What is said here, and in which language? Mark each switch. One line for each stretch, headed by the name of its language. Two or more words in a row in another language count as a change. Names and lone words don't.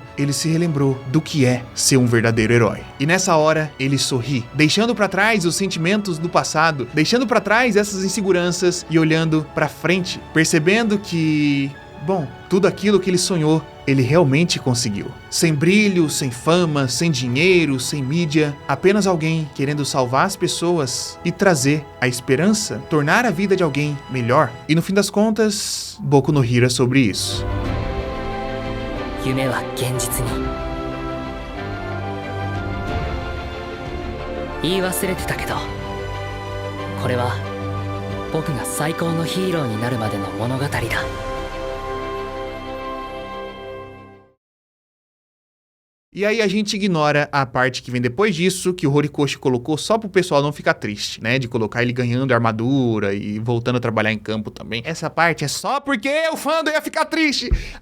Portuguese: Ele se relembrou do que é ser um verdadeiro herói. E nessa hora, ele sorri, deixando para trás os sentimentos do passado, deixando para trás essas inseguranças e olhando para frente, percebendo que Bom, tudo aquilo que ele sonhou, ele realmente conseguiu. Sem brilho, sem fama, sem dinheiro, sem mídia, apenas alguém querendo salvar as pessoas e trazer a esperança, tornar a vida de alguém melhor. E no fim das contas, Boku no Hero é sobre isso.
Japanese: 夢は現実に。言い忘れてたけど、これは僕が最高のヒーローになるまでの物語だ。
Portuguese: E aí a gente ignora a parte que vem depois disso, que o Horikoshi colocou só pro pessoal não ficar triste, né? De colocar ele ganhando armadura e voltando a trabalhar em campo também. Essa parte é só porque o fandom ia ficar triste.